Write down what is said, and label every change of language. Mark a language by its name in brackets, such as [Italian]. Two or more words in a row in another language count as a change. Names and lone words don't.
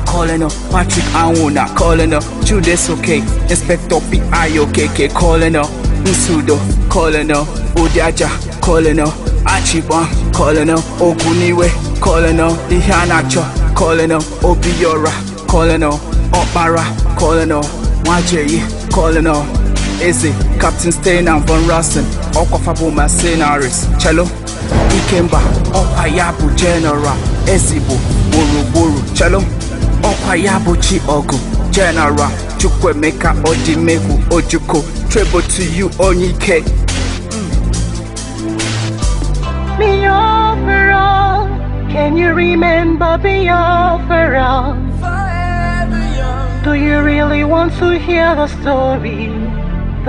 [English] Colonel Patrick Anwuna, Colonel Chudesoke, Inspector P.I.O.K.K, Colonel Nsudo, Colonel Udiaja, Colonel Achibon, Colonel Oguniwe, Colonel Ihanacho, Colonel Obiora, Colonel Okpara, Colonel Nwajeyi, Colonel Eze, Captain Steiner von Rossen, Okwafabu Mercenaries, Cello Ikemba, Okwa Yabu General, Ezibo, Buru, Cello Okwa Yabu Chi Ogu, General, Chukwemeka Odimegu Ojuko, tribute to you Onyike. Biafra, can you remember Biafra? Do you really want to hear the story?